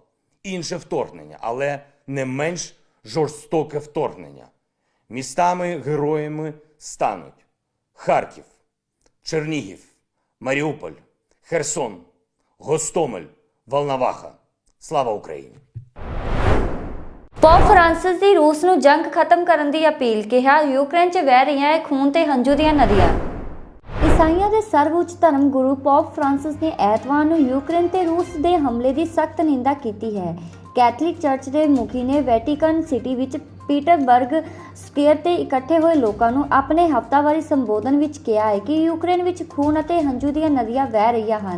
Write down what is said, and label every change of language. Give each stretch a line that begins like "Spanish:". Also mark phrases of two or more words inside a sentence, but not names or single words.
Ukrainian: Інше вторгнення, але не менш жорстоке вторгнення. Містами-героями стануть Харків, Чернігів, Маріуполь, Херсон, Гостомель, Волноваха. Слава Україні!
Punjabi: ਪੋਪ ਫਰਾਂਸਿਸ ਦੀ ਰੂਸ ਨੂੰ ਜੰਗ ਖਤਮ ਕਰਨ ਦੀ ਅਪੀਲ। ਕਿਹਾ ਯੂਕਰੇਨ 'ਚ ਵਹਿ ਰਹੀਆਂ ਇਹ ਖੂਨ ਤੇ ਹੰਝੂ ਦੀਆਂ ਨਦੀਆਂ। ਈਸਾਈਆਂ ਦੇ ਸਰਵਉੱਚ ਧਰਮ ਗੁਰੂ ਪੋਪ ਫਰਾਂਸਿਸ ਨੇ ਐਤਵਾਰ ਨੂੰ ਯੂਕਰੇਨ ਤੇ ਰੂਸ ਦੇ ਹਮਲੇ ਦੀ ਸਖਤ ਨਿੰਦਾ ਕੀਤੀ ਹੈ। ਕੈਥੋਲਿਕ ਚਰਚ ਦੇ ਮੁਖੀ ਨੇ ਵੈਟੀਕਨ ਸਿਟੀ ਵਿੱਚ ਪੀਟਰਬਰਗ ਸਕੁਅਰ ਤੇ ਇਕੱਠੇ ਹੋਏ ਲੋਕਾਂ ਨੂੰ ਆਪਣੇ ਹਫ਼ਤਾਵਾਰੀ ਸੰਬੋਧਨ ਵਿੱਚ ਕਿਹਾ ਹੈ ਕਿ ਯੂਕਰੇਨ ਵਿੱਚ ਖੂਨ ਅਤੇ ਹੰਝੂ ਦੀਆਂ ਨਦੀਆਂ ਵਹਿ ਰਹੀਆਂ ਹਨ।